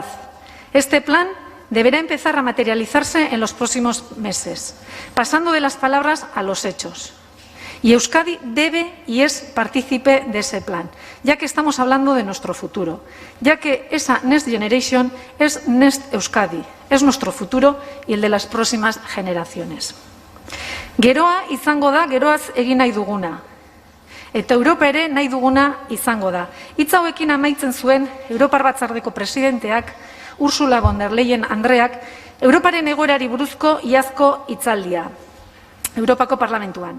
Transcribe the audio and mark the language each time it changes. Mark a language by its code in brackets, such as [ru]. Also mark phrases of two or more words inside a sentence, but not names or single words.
[es] Este plan deberá empezar a materializarse en los próximos meses, pasando de las palabras a los hechos. Y Euskadi debe y es partícipe de ese plan, ya que estamos hablando de nuestro futuro, ya que esa Next Generation es Next Euskadi, es nuestro futuro y el de las próximas generaciones. [eu] Geroa izango da, geroaz egin nahi duguna. Eta Europa ere nahi duguna izango da. Hitz hauekin amaitzen zuen Europar Batzordeko presidenteak, Ursula von der Leyen andreak, Europaren egoerari buruzko iazko hitzaldia, Europako Parlamentuan.